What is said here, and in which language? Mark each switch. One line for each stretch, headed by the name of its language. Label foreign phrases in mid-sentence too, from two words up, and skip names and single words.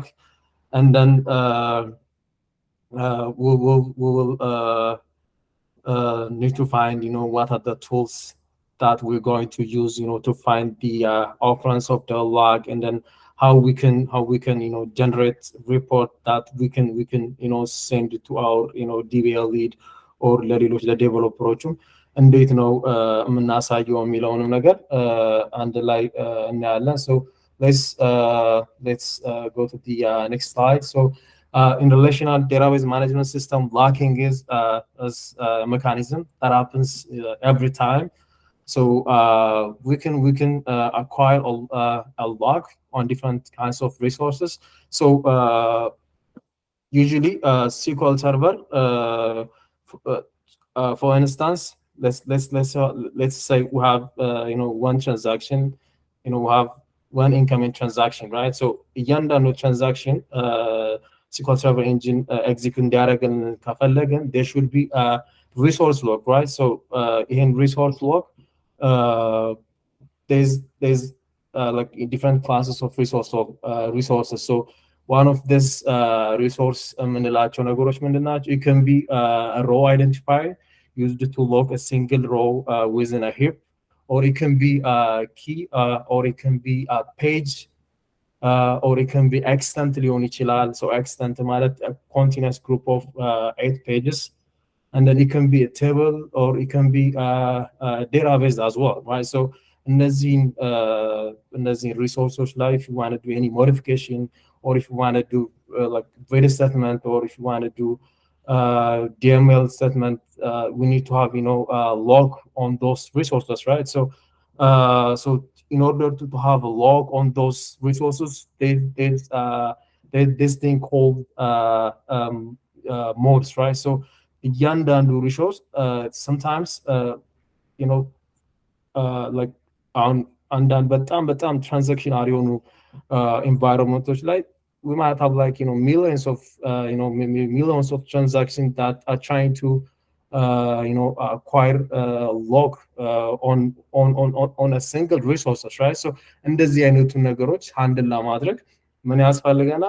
English: And then we will need to find, what are the tools that we're going to use, to find the occurrence of deadlock, and then how we can generate report that we can send it to our DBA lead or
Amharic: ለሌሎች ለዴቨሎፐሮቹ እንዴት ነው የምናሳየው የሚለውንም ነገር አንድ ላይ እናያለን።
English: So let's go to the next slide. So in relational database management system, blocking is a mechanism that happens every time. So we can acquire a lock on different kinds of resources. So usually SQL Server, for instance, let's say we have one transaction, we have one incoming transaction, right? So እያንዳንዱ transaction SQL Server engine execute
Amharic: እንዲያደርግን ከፈለግን
English: there should be a resource log, right? So in resource log uh, there's like different classes of resources. So one of this resource
Amharic: የምንላቸው ነገሮች ምንድን ናቸው?
English: It can be a row identifier used to log a single row within a heap, or it can be a key, or it can be a page, or it can be extent
Amharic: ሊሆን ይችላል።
English: So extent ማለት a continuous group of 8 pages, and then it can be a table, or it can be a database as well, right? So እነዚህን resources ላይ if you want to do any modification, or if you want to do like various settlement, or if you want to do DML settlement, we need to have log on those resources, right? So in order to have a log on those resources, there's this thing called modes, right? So እያንዳንዱ resource sometimes like
Amharic: አንዳንድ በጣም ትራንዛክሽናል የሆኑ
English: environmenቶች ላይ we might have like millions of transactions that are trying to acquire log on a single resources, right?
Amharic: So እንደዚህ አይነቱ ነገሮች ሃንድል ለማድረግ ምን ያስፈልገናል?